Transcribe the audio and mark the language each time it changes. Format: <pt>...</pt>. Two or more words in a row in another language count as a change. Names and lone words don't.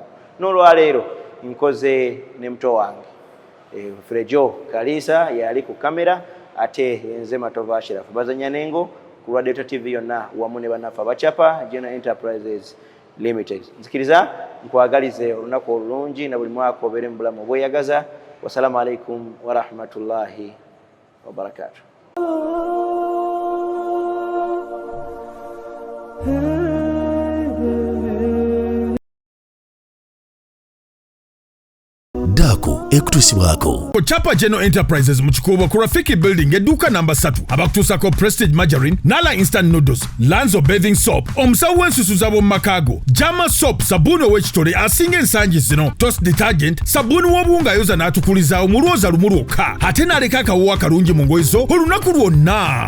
<lg>N'olwaleero nkoze ne muto wange Frejo Kalisa yali ku kamera, ate nze Matova Ashraf bazanya nengo ku Radio TV yonna wamu ne banafa bachapa General Enterprises Limited. Nzikiriza nkwagalize olunaku olulungi na buli mwaka obeere mu bulamu obweyagaza</lg> <ar>والسلام عليكم ورحمة الله وبركاته.</ar> <lg>Daku ekutusibwako. Chapa General Enterprises Muchikoba ku Rafiki Building eduka namba 3 abakutusako Prestige Margarine, Nala Instant Noodles, Lanzo Bathing Soap, omusawo w'ensusu z'ab'omu makago, Jama Soap, sabuni ow'ekitole asinga ensangi zino, Toss Detergent, sabuni w'obuwunga ayoza n'atukuliza omulwoza lumu lwokka, ate n'aleka akawuwa kalungi mu ngoye zo olunaku lwonna.</lg>